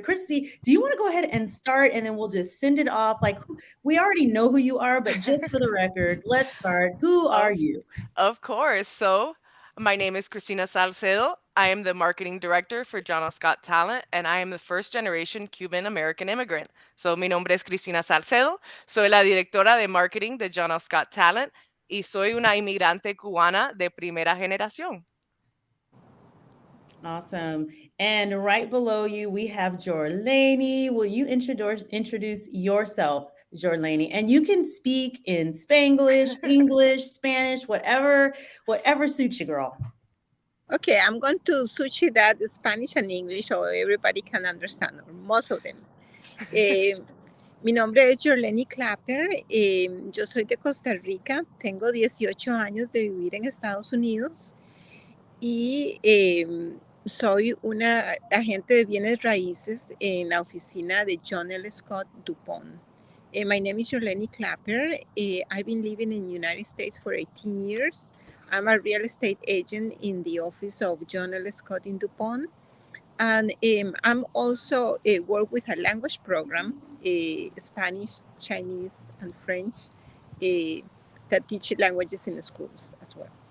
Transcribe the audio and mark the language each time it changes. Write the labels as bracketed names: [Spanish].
[English] Christy, do you want to go ahead and start and then we'll just send it off? We already know who you are, but just for the record, let's start. Who are Of you? Of course. So, my name is Cristina Salcedo. I am the marketing director for John F. Scott Talent, and I am the first generation Cuban American immigrant. [Spanish] So, mi nombre es Cristina Salcedo. Soy la directora de marketing de John F. Scott Talent y soy una inmigrante cubana de primera generación. [English] Awesome. And right below you, we have Jorlani. Will you introduce yourself, Jorlani? And you can speak in Spanglish, English, Spanish, whatever suits you, girl. Okay, I'm going to switch that Spanish and English so everybody can understand, or most of them. [Spanish] Mi nombre es Jorleni Clapper, yo soy de Costa Rica, tengo 18 años de vivir en Estados Unidos y soy una agente de bienes raíces en la oficina de John L. Scott DuPont. [English] My name is Jorleni Clapper. I've been living in the United States for 18 years. I'm a real estate agent in the office of John L. Scott in DuPont. And I'm also work with a language program, Spanish, Chinese, and French, that teach languages in the schools as well.